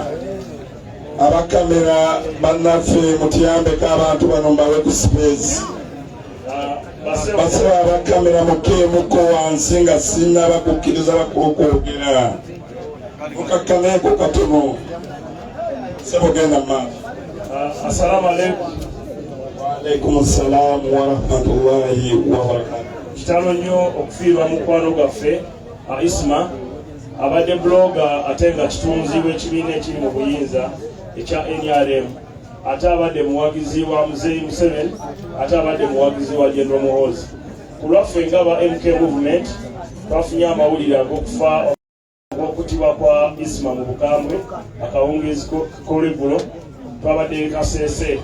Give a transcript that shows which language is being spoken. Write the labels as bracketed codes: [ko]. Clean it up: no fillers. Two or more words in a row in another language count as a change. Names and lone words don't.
[lg] Abakamera bannaffe mutuyambeko abantu bano mbawe ku space. Basaba abakamera mukeemuko wansi nga sinaba kukkiriza bakulu kwogera. Mukakkaneko katono. Sebo genda maaso. [ar] السلام عليكم. وعليكم السلام ورحمة الله وبركاته. [lg] Kitalo nnyo okufiirwa mukwano gwaffe Isma abadde blogger ate nga kitunzibwa ekibiina ekiri mu buyinza ekya NRM, ate abadde muwagizi wa Muzeeyi Museveni, ate abadde muwagizi wa General Muhoozi. Ku lwaffe ng'aba MK Movement twafunye amawulire ag'okufa okutibwa kwa Isma mu bukambwe akawungeezi k'olweggulo twabadde Kasese.